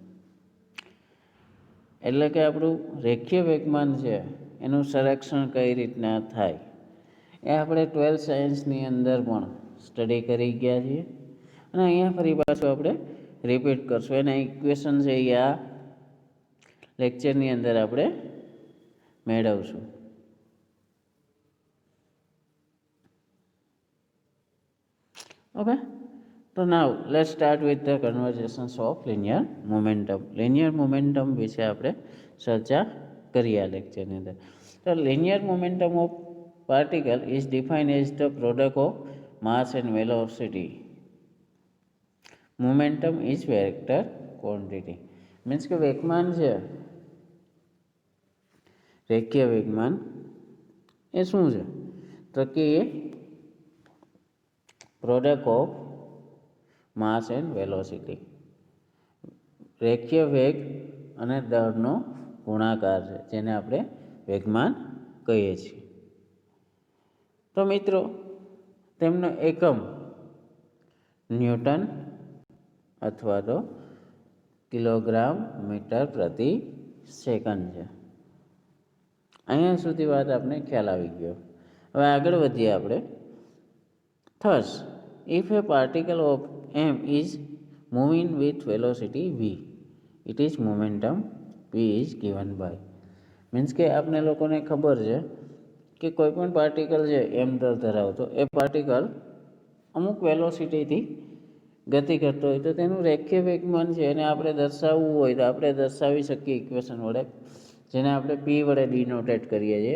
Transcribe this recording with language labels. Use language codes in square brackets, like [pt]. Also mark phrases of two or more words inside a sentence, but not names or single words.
[gu] એટલે કે આપણું રેખીય વેગમાન છે એનું સંરક્ષણ કઈ રીતના થાય એ આપણે 12th સાયન્સની અંદર પણ સ્ટડી કરી ગયા છીએ. અને અહીંયા ફરી પાછું આપણે રિપીટ કરશું. એના ઇક્વેશન છે એ આ લેક્ચરની અંદર આપણે મેળવશું. [en] Okay, so now let's start with the conversations of linear momentum. Linear momentum [gu] વિશે આપણે ચર્ચા કરીએ આ લેક્ચરની અંદર. તો [en] linear momentum of particle is defined as the product of mass and velocity. Momentum is vector quantity. [gu] Means કે વેગમાન છે રેખીય વેગમાન એ શું છે? તો કે એ [en] product of mass and velocity, [gu] રેખીય વેગ અને દળનો ગુણાકાર છે જેને આપણે વેગમાન કહીએ છીએ. તો મિત્રો તેમનો એકમ ન્યૂટન અથવા તો કિલોગ્રામ મીટર પ્રતિ સેકન્ડ છે. અહીંયા સુધી વાત આપણે ખ્યાલ આવી ગયો. હવે આગળ વધીએ આપણે. [en] Thus, if a particle of m is moving with velocity v, it is momentum v is given by. [gu] મીન્સ કે આપણે લોકોને ખબર છે કે કોઈ પણ પાર્ટિકલ છે એમ દળ ધરાવતો એ પાર્ટિકલ અમુક વેલોસિટીથી ગતિ કરતો હોય તો તેનું રેખીય વેગમાન છે એને આપણે દર્શાવવું હોય તો આપણે દર્શાવી શકીએ ઇક્વેશન વડે, જેને આપણે p વડે ડિનોટેટ કરીએ છીએ.